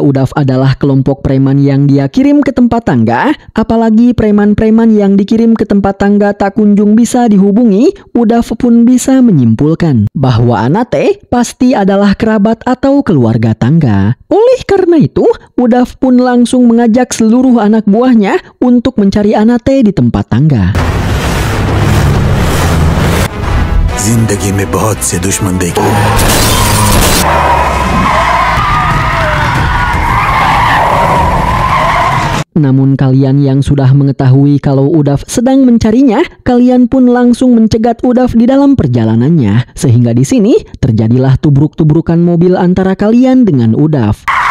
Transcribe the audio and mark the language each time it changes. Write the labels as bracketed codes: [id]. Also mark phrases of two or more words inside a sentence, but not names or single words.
[id] Udav adalah kelompok preman yang dia kirim ke tempat Tangga, apalagi preman-preman yang dikirim ke tempat Tangga tak kunjung bisa dihubungi, Udav pun bisa menyimpulkan bahwa Anate pasti adalah kerabat atau keluarga Tangga. Oleh karena itu, Udav pun langsung mengajak seluruh anak buahnya untuk mencari Anate di tempat Tangga. [hi] जिंदगी में बहुत से दुश्मन देखे। [id] Namun kalian yang sudah mengetahui kalau Udav sedang mencarinya, kalian pun langsung mencegat Udav di dalam perjalanannya, sehingga di sini terjadilah tubruk-tubrukan mobil antara kalian dengan Udav.